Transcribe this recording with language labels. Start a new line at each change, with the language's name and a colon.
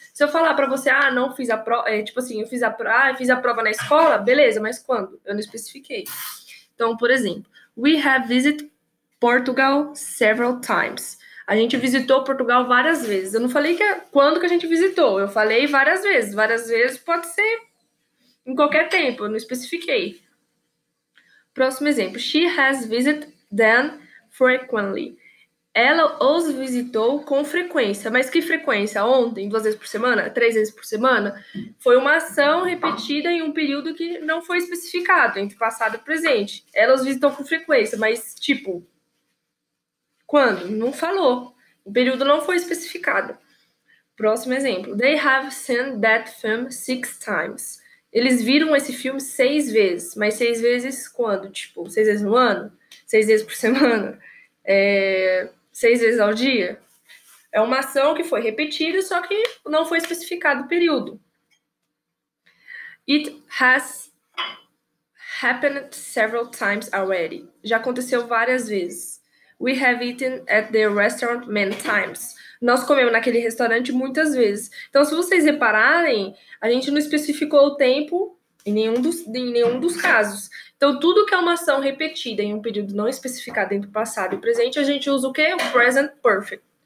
Portuguese: Se eu falar para você, não fiz a prova, eu fiz a prova na escola, beleza, mas quando? Eu não especifiquei. Então, por exemplo,
English: we have visited Portugal several times.
Portuguese: A gente visitou Portugal várias vezes. Eu não falei quando que a gente visitou, eu falei várias vezes. Várias vezes pode ser em qualquer tempo, eu não especifiquei. Próximo exemplo.
English: She has visited them frequently.
Portuguese: Ela os visitou com frequência. Mas que frequência? Ontem? 2 vezes por semana? 3 vezes por semana? Foi uma ação repetida em um período que não foi especificado, entre passado e presente. Ela os visitou com frequência, mas tipo, quando? Não falou. O período não foi especificado. Próximo exemplo.
English: They have seen that film 6 times.
Portuguese: Eles viram esse filme 6 vezes. Mas 6 vezes quando? Tipo, 6 vezes no ano? 6 vezes por semana? 6 vezes ao dia? É uma ação que foi repetida, só que não foi especificado o período.
English: It has happened several times already.
Portuguese: Já aconteceu várias vezes.
English: We have eaten at the restaurant many times.
Portuguese: Nós comemos naquele restaurante muitas vezes. Então, se vocês repararem, a gente não especificou o tempo em nenhum dos casos. Então, tudo que é uma ação repetida em um período não especificado entre o passado e o presente, a gente usa o quê? O present perfect.